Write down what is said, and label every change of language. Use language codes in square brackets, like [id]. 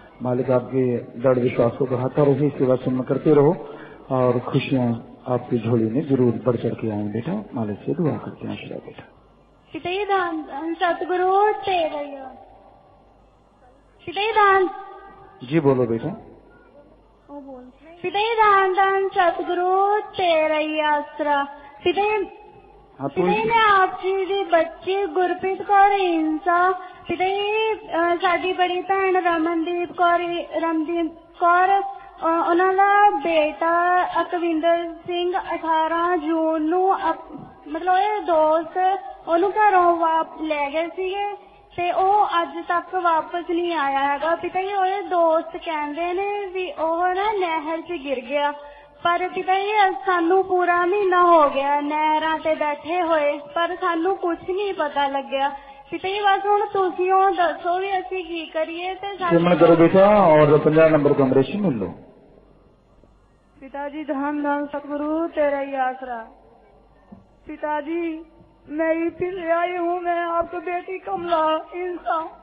[hi] मालिक आपके दृढ़ विश्वास को बढ़ाता रहे, सेवा सुनना करते रहो और खुशियाँ आपकी झोली में जरूर बढ़ चढ़ के आए बेटा। मालिक से दुआ करते हैं। आशीर्वाद बेटा। पिताजी दान सतगुरु तेरा पिताजी दान जी बोलो बेटा। पिताजी दान सतगुरु तेरा ही आसरा। [pa] पिताजी ने आपकी बच्ची गुरप्रीत कौर इंसा, पिताजी साडी बड़ी भैन रमनदीप कौर ਉਹਨਾਂ ਦਾ ਬੇਟਾ ਅਕਵਿੰਦਰ ਸਿੰਘ 18 ਜੂਨ ਨੂੰ ਮਤਲਬ ਇਹ ਦੋਸਤ ਉਹਨੂੰ ਘਰੋਂ ਲੈ ਗਏ ਸੀਗੇ ਤੇ ਉਹ ਅੱਜ ਤੱਕ ਵਾਪਸ ਨਹੀਂ ਆਇਆ ਹੈਗਾ। ਪਿਤਾ ਜੀ ਉਹਦੇ ਦੋਸਤ ਕਹਿੰਦੇ ਨੇ ਵੀ ਉਹ ਨਾ ਨਹਿਰ 'ਚ ਗਿਰ ਗਿਆ, ਪਰ ਪਿਤਾ ਜੀ ਸਾਨੂੰ ਪੂਰਾ ਮਹੀਨਾ ਹੋ ਗਿਆ ਨਹਿਰਾਂ ਤੇ ਬੈਠੇ ਹੋਏ, ਪਰ ਸਾਨੂੰ ਕੁਝ ਨਹੀਂ ਪਤਾ ਲੱਗਿਆ। पिता जी बस हूँ तुसी दसो भी असी की करिए ते [hi] सिमरन करो बेटा और 50 नंबर कमरे से मिल लो। पिताजी धन धन सतगुरु तेरा ही आसरा। पिताजी मैं फिर आई हूँ, मैं आपकी बेटी कमला इंसान।